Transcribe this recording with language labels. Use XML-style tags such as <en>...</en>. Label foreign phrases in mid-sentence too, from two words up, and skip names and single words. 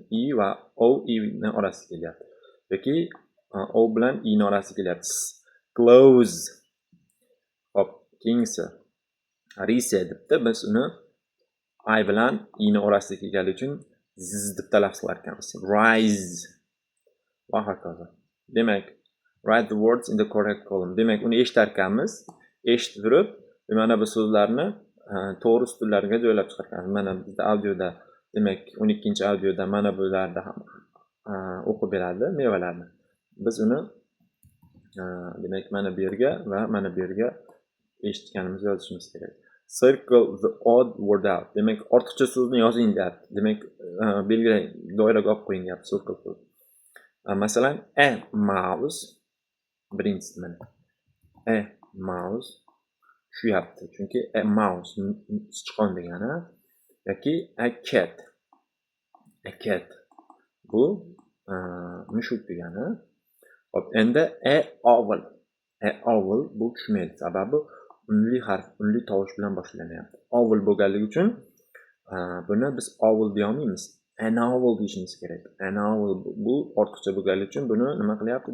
<uz>E va O, E ning orasida kelyapti. Yoki O bilan I ning orasida kelyapti. Close. Hop, keyingisi rise debdi. Biz uni I bilan I ning orasida kelgani uchun z deb talaffuz qilar ekanmiz. Rise. Va hokazo. Demak,</uz> <en>write the words in the correct column.</en> <uz>Demak, uni eshitar ekanmiz. Eshitib turib, mana bu so'zlarni to'g'ri ustunlarga joylab chiqar ekanmiz. Mana bizda audioda, demak, 12-audioda mana bularda ham o'qib beradi mevalarni. Biz uni demak mana bu yerga va mana bu yerga eshitganimizni yozishimiz kerak.</uz> <en>Circle the odd word out.</en> <uz>Demak, ortiqcha so'zni yozing deyapti. Demak, belgilang, doiraga olib qo'ying deyapti. Circle. Masalan,</uz> <en>a mouse,</en> <uz>birinchisi mana.</uz> <en>A mouse</en> <uz>tushyapti. Chunki</uz> <en>a mouse</en> <uz>sichqon degani yoki</uz> <en>a cat. A cat</en> <uz>bu mushuk degani. Hop, endi owl. Owl bu tushmaydi. Sababi unli tovush bilan boshlanyapti. Owl bo'lganligi uchun buni biz owl deya olmaymiz.</uz> <en>An owl</en> <uz>deyishimiz kerak.</uz> <en>An owl</en> <uz>bu ortiqcha bo'lganligi uchun buni nima qilyapti?</uz>